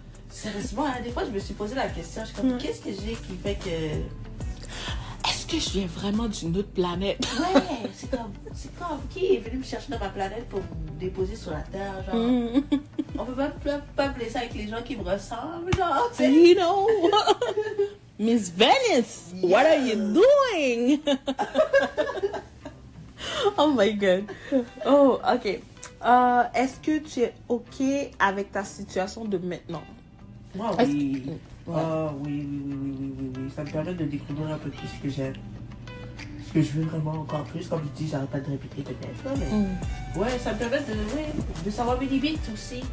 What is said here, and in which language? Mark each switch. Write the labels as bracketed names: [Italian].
[French] Sérieusement, hein, des fois je me suis posé la question, je suis comme, qu'est-ce que j'ai qui fait que... Est-ce que je viens vraiment d'une autre planète? Ouais, c'est comme qui est venu me chercher dans ma planète pour me déposer sur la Terre, genre. On peut pas me laisser avec les gens qui me ressemblent, genre, tu sais. [English] You know? Miss Venice, what are you doing? Oh my god. Oh, ok. [French] Est-ce que tu es ok avec ta situation de maintenant? Moi, oui. Oh, oui. Ça me permet de découvrir un peu plus ce que j'aime. Ce que je veux vraiment encore plus. Comme je dis, j'arrête pas de répéter peut-être. Là, mais... Ouais, ça me permet de savoir mes limites aussi.